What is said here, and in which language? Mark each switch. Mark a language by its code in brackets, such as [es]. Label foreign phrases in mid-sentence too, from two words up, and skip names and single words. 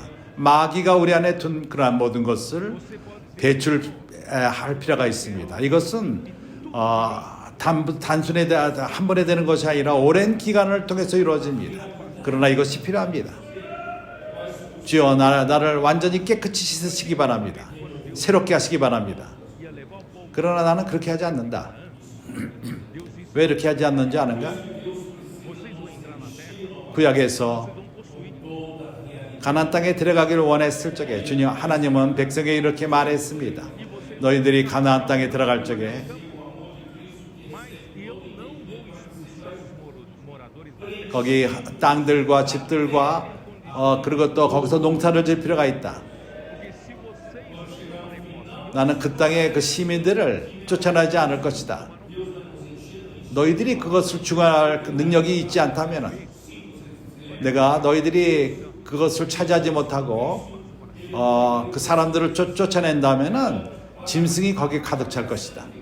[ko] 마귀가 우리 안에 둔 그러한 모든 것을 배출할 필요가 있습니다. 이것은 단순히 한 번에 되는 것이 아니라 오랜 기간을 통해서 이루어집니다. 그러나 이것이 필요합니다. 주여 나를 완전히 깨끗이 씻으시기 바랍니다. 새롭게 하시기 바랍니다. [pt] ia levar o povo. [ko] 그러나 나는 그렇게 하지 않는다. [pt] Deus disse: [ko] 왜 이렇게 하지 않는지 아는가? [pt] vocês vão entrar na terra, [ko] 구약에서 [pt] vão possuir. [ko] 가나안 땅에 들어가기를 원했을 적에 주님 하나님은 백성에게 이렇게 말했습니다. 너희들이 가나안 땅에 들어갈 적에 [pt] Mas eu não vou expulsar os moradores da terra. [ko] 거기 땅들과 집들과 그리고 또 거기서 농사를 질 필요가 있다. [pt] Porque se vocês tomarem posse, [ko] 나는 그 땅의 그 시민들을 쫓아내지 않을 것이다. 너희들이 그것을 중화할 능력이 있지 않다면 내가 너희들이 그것을 차지하지 못하고 그 사람들을 쫓아낸다면은 짐승이 거기에 가득 찰 것이다.